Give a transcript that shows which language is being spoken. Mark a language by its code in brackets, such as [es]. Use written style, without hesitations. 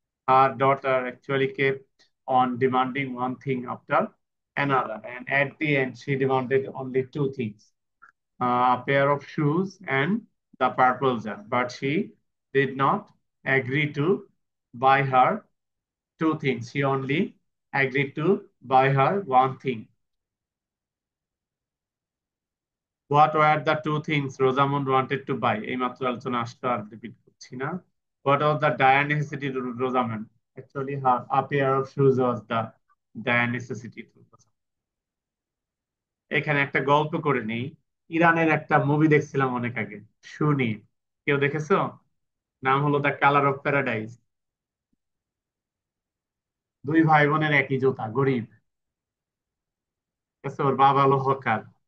[en] Her daughter actually kept on demanding one thing after another, and at the end, she demanded only two things, a pair of shoes and the purple jar. But she did not agree to buy her two things. She only agreed to buy her one thing. What were the two things Rosamond wanted to buy? [bn] এইমাত্র আলোচনা আসতো আর repeat করছি না। [en] What was the dire necessity to Rosamond? Actually, her a pair of shoes was the dire necessity to Rosamond. [bn] এখানে একটা গল্প করে নেই। ইরানের একটা মুভি দেখছিলাম অনেক আগে, শু নিয়ে। কেউ দেখেছো? নাম হলো দ্য কালার অফ প্যারাডাইস। দুই ভাই বোনের একই জুতা, গরিব। ঠিক আছে, ওর বাবা হলো হকার।